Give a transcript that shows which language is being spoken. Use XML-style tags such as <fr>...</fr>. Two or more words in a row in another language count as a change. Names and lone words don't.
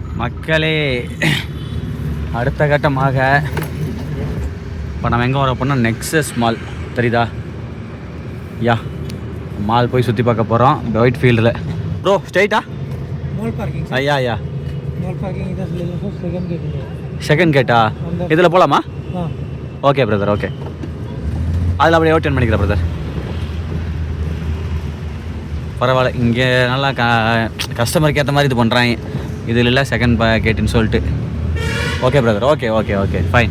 <ta>மக்களே, அடுத்த கட்டமாக இப்போ நம்ம எங்கே வர போனால் நெக்ஸஸ் மால் தெரியுதா? யா, மால் போய் சுற்றி பார்க்க போகிறோம் ஒயிட் ஃபீல்டில்.</ta> <en>bro straighta mall parking</en> <ta>ஐயா ஐயா</ta> <en>mall parking</en> <hi>इधर ले लो,</hi> <en>second gate</en> <hi>है.</hi> <ta>செகண்ட் கேட்டா இதில் போகலாமா?</ta> <hi>हां</hi> <en>OK brother, OK.</en> <ta>அதில் அப்படியே ஓட்டேன் பண்ணிக்கிறேன் பிரதர். பரவாயில்ல, இங்கே நல்லா கஸ்டமருக்கு ஏற்ற மாதிரி இது பண்ணுறாங்க. இதில் இல்லை செகண்ட் கேட்டுன்னு சொல்லிட்டு.</ta> <en>OK brother, OK OK OK fine.</en>